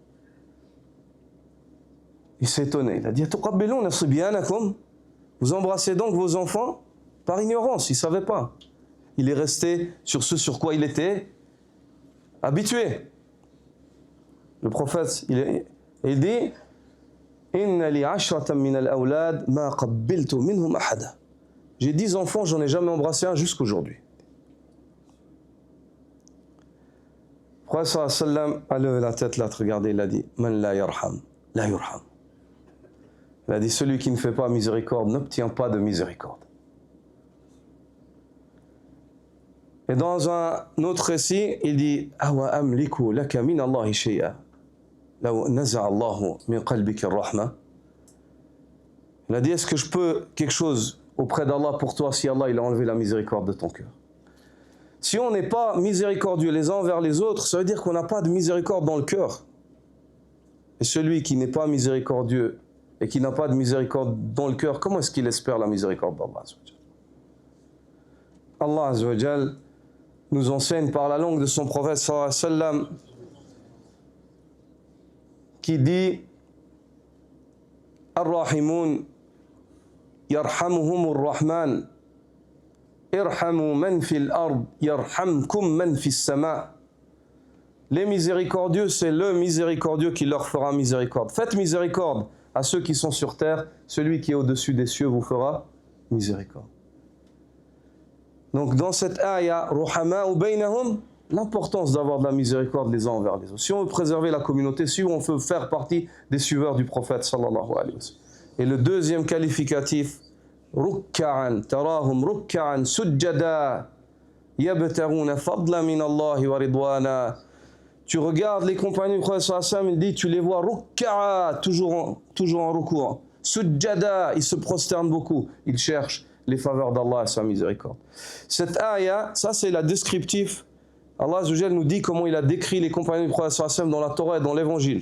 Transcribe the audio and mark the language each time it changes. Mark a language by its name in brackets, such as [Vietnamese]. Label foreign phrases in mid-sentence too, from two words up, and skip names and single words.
[French] Il s'est étonné, il a dit « Vous embrassez donc vos enfants ?» Par ignorance, il ne savait pas. Il est resté sur ce sur quoi il était habitué. Le prophète, il dit [Arabic] إن لي عشرة من الأولاد ما قبلت منهم أحدا. [French] J'ai 10 enfants, j'en ai jamais embrassé un jusqu'aujourd'hui. Le prophète [Arabic] صلى الله عليه وسلم [French] a levé la tête là, regardez, il a dit [Arabic] من لا يرحم لا يرحم. [French] Il a dit celui qui ne fait pas miséricorde n'obtient pas de miséricorde. Et dans un autre récit, il dit [Arabic] أوأملك لك من الله شيئا لو نزع الله من قلبك الرحمة. [French] Il a dit est-ce que je peux quelque chose auprès d'Allah pour toi si Allah il a enlevé la miséricorde de ton cœur? Si on n'est pas miséricordieux les uns envers les autres, ça veut dire qu'on n'a pas de miséricorde dans le cœur. Et celui qui n'est pas miséricordieux et qui n'a pas de miséricorde dans le cœur, comment est-ce qu'il espère la miséricorde d'Allah? Allah [Arabic] عز وجل [French] nous enseigne par la langue de son prophète [Arabic] صلى الله عليه وسلم [French] qui dit [Arabic] الراحمون يرحمهم الرحمن ارحموا من في الأرض يرحمكم من في السماء. [French] Les miséricordieux, c'est le miséricordieux qui leur fera miséricorde. Faites miséricorde à ceux qui sont sur terre, celui qui est au-dessus des cieux vous fera miséricorde. Donc dans cette ayah, [Arabic] رحماء بينهم, [French] l'importance d'avoir de la miséricorde les uns envers les autres. Si on veut préserver la communauté, si on veut faire partie des suiveurs du prophète [Arabic] صلى الله عليه وسلم. [French] Et le deuxième qualificatif, [Arabic] ركعا تراهم ركعا سجدا يبتغون فضلا من الله ورضوانا. [French] Tu regardes les compagnons du prophète [Arabic] صلى الله عليه وسلم, [French] il dit, tu les vois rukka'a, toujours en recours. Sujjada, ils se prosternent beaucoup, ils cherchent les faveurs d'Allah et sa miséricorde. Cette ayah, ça c'est la descriptif. Allah [Arabic] عز وجل [French] nous dit comment il a décrit les compagnons du prophète [Arabic] صلى الله عليه وسلم [French] dans la Torah et dans l'évangile.